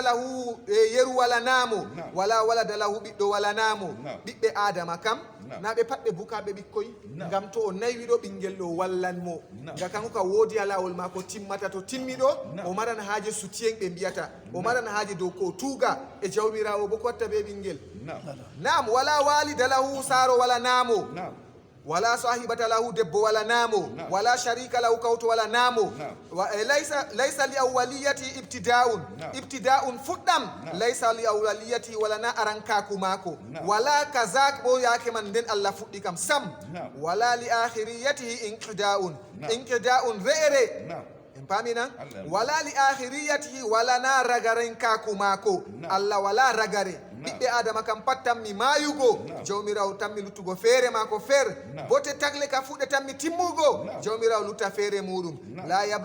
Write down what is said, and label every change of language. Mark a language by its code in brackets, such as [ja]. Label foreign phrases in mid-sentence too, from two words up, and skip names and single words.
[ff] lahu yeru wala namo [ar] ولا ولدا له [ff] ɓiɗɗo wala namo ɓiɓɓe adama kam na ɓe pat ɓe bukaɓe ɓikkoy ngam to o nayiɗo ɓinguel ɗo wallanmo nga kanko ka woodi ha lawol ma ko timmata to timmiɗo o maran haaje soutien ɓe mbiyata o maran haaje dow ko tuuga e jawmirawo bo ko watta ɓe ɓinguel nam [ar] ولا والدة له [ff] saro wala namo [ar] ولا صاحبة له [ff] debbo wala namo [ar] ولا شريك له [ff] kawto wala namo [ar] ليس لأوليته ابتداء [ff] fuddam [ar] ليس لأوليته [ff] wala na arankaku mako wala kazak bo yake man den Allah fuddi kam sam [ar] ولا لآخريته انقضاء [ff] re'ere en pamina [ar] ولا لآخريته [ff] wala na ragaren kaku mako Allah wala ragare ɓiɓɓe adama kam pat tammi mayugo jawmirawo tammi luttugo feere mako feere bote tagle ka fuɗe tammi timmugo jawmirawo lutta feere muɗum la